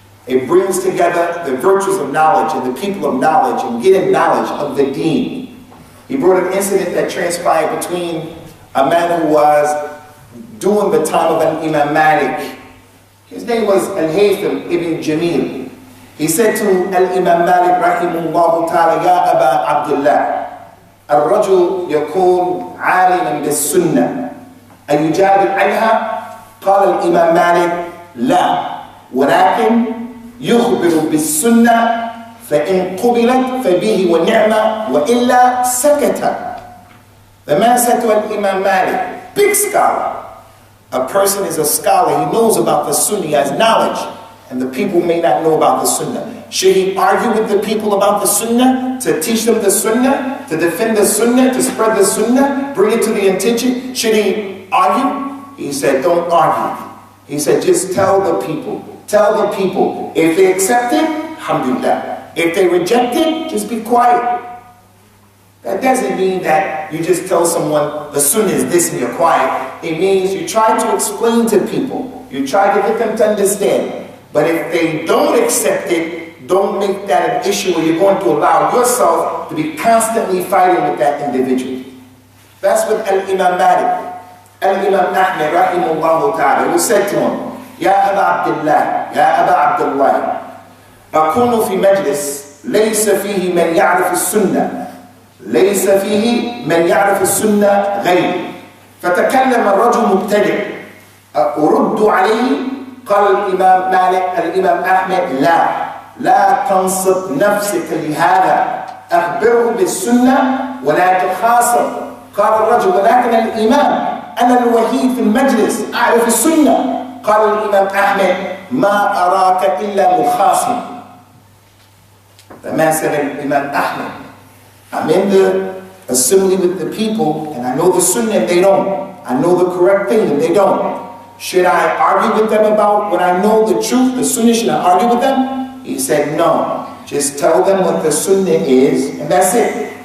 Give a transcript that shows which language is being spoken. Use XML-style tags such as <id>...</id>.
<en>It brings together the virtues of knowledge and the people of knowledge and getting knowledge of the deen. He brought an incident that transpired between a man who was doing the time of an Imam Malik. His name was Al-Haytham ibn Jamil. He said to</en> <ar>Al-Imam Malik rahimahullah ta'ala, Ya Aba Abdullah, الرجل يكون عالما بالسنة أيجادل عنها؟ قال الإمام مالك لا، ولكن يخبر بالسنة فإن قبلت فبه ونعمة وإلا سكت.</ar> <en>The man said to Imam Malik, big scholar. A person is a scholar, he knows about the Sunnah, he has knowledge, and the people may not know about the Sunnah. Should he argue with the people about the Sunnah, to teach them the Sunnah, to defend the Sunnah, to spread the Sunnah, bring it to the attention? Should he argue? He said, don't argue. He said, just tell the people. Tell the people. If they accept it, alhamdulillah. If they reject it, just be quiet. That doesn't mean that you just tell someone the Sunnah is this and you're quiet. It means you try to explain to people. You try to get them to understand. But if they don't accept it, don't make that an issue where you're going to allow yourself to be constantly fighting with that individual. That's what Al-Imam Malik, Al-Imam Ahmad rahimahullah ta'ala, who said to him,</en> <ar>Ya Aba Abdullah, Ya Aba Abdullah, أكون في مجلس ليس فيه من يعرف السنة ليس فيه من يعرف السنة غيري فتكلم الرجل مبتدع أرد عليه. قال الإمام مالك الإمام أحمد لا تنصب نفسك لهذا أخبره بالسنة ولا تخاصم. قال الرجل ولكن الإمام أنا الوحيد في المجلس أعرف السنة. قال الإمام أحمد ما أراك إلا مخاصم.</ar> <en>The man said, Imam Ahmad, I'm in the assembly with the people and I know the Sunnah and they don't. I know the correct thing and they don't. Should I argue with them about when I know the truth, the Sunnah? Should I argue with them? He said, no. Just tell them what the Sunnah is and that's it.</en>